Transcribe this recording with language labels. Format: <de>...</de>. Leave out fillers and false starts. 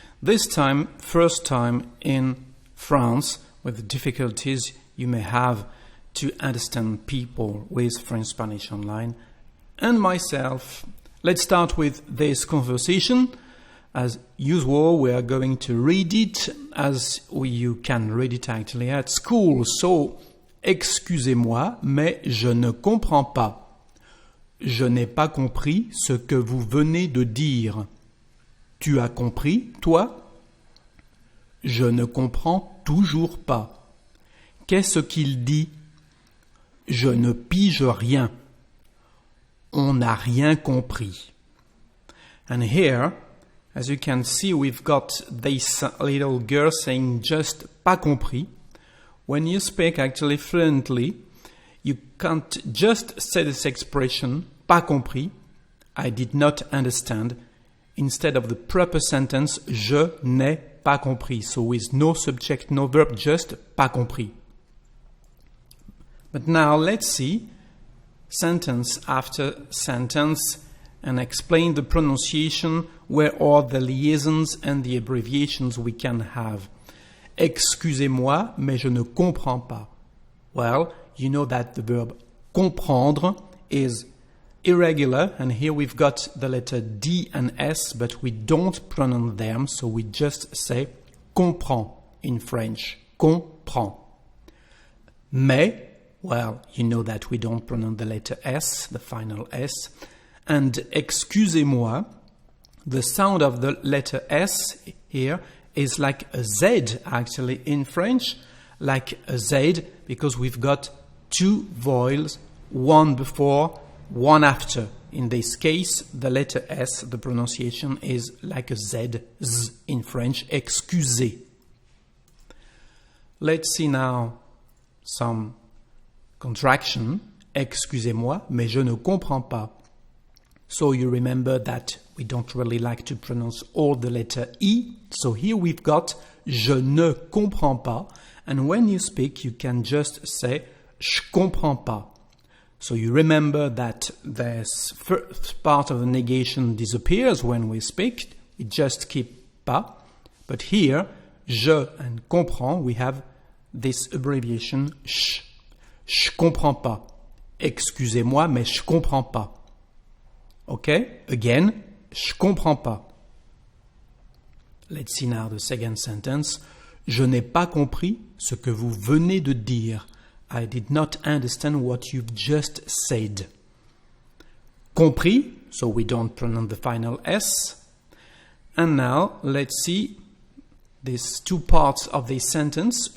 <en>This time, first time in France, with the difficulties you may have to understand people with French Spanish Online and myself. Let's start with this conversation. As usual, we are going to read it as you can read it actually at school.</en> <fr>So, excusez-moi, mais je ne comprends pas. Je n'ai pas compris ce que vous venez de dire. Tu as compris, toi? Je ne comprends toujours pas. Qu'est-ce qu'il dit? Je ne pige rien. On n'a rien compris.</fr> <en>And here, as you can see, we've got this little girl saying just</en> <fr>pas compris.</fr> <en>When you speak actually fluently, you can't just say this expression,</en> <fr>pas compris,</fr> <en>I did not understand, instead of the proper sentence,</en> <fr>je n'ai pas compris.</fr> <en>So with no subject, no verb, just</en> <fr>pas compris.</fr> <en>But now let's see sentence after sentence and explain the pronunciation, where are the liaisons and the abbreviations we can have.</en> <fr>Excusez-moi, mais je ne comprends pas.</fr> <en>Well, you know that the verb comprendre is irregular, and here we've got the letter D and S, but we don't pronounce them, so we just say comprends in French. Comprends. Mais, well, you know that we don't pronounce the letter S, the final S. And excusez-moi, the sound of the letter S here is like a Z actually in French, like a Z, because we've got two vowels, one before, one after. In this case, the letter S, the pronunciation is like a Z, Z in French, excusez. Let's see now some contraction.</en> <fr>Excusez-moi, mais je ne comprends pas.</fr> <en>So you remember that we don't really like to pronounce all the letter E. So here we've got</en> <fr>je ne comprends pas.</fr> <en>And when you speak, you can just say</en> <fr>je comprends pas.</fr> <en>So you remember that this first part of the negation disappears when we speak. We just keep pas. But here, je and comprends, we have this abbreviation sh.</en> <fr>Je comprends pas. Excusez-moi, mais je comprends pas.</fr> <en>Okay? Again,</en> <fr>je comprends pas.</fr> <en>Let's see now the second sentence.</en> <fr>Je n'ai pas compris ce que vous venez de dire.</fr> <en>I did not understand what you've just said. Compris, so we don't pronounce the final S. And now, let's see these two parts of this sentence.</en>